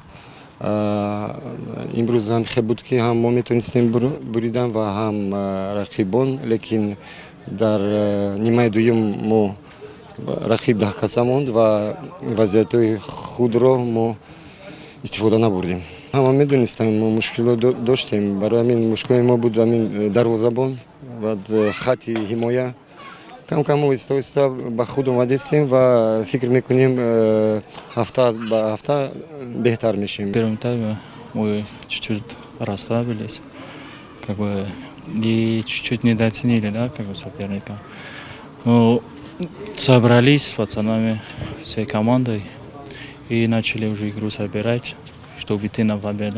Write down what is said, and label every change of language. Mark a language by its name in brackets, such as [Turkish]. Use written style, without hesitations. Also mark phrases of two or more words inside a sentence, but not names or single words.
[Tajik] имрӯз ҳам хел буд ки ҳам мо метонистем буридан ва ҳам рақибон, лекин дар нимаи дуюм мо рақиб даҳкаса монд ва вазъиятҳои худро мо истифода набурдем. ҳама медонистем мо мушкилот доштем. барои ҳамин мушкилои мо буд ҳамин дарвозабон ва хатти ҳимоя. кам кам оҳиста оҳиста ба худ омадастем ва фикр мекунем ҳафта ба ҳафта беҳтар мешем. [Russian] В первом тайме мы чуть-чуть расслабились, как бы и чуть-чуть недооценили, да, как бы соперника. Но собрались с пацанами, всей командой и начали уже игру собирать, чтобы идти на победу.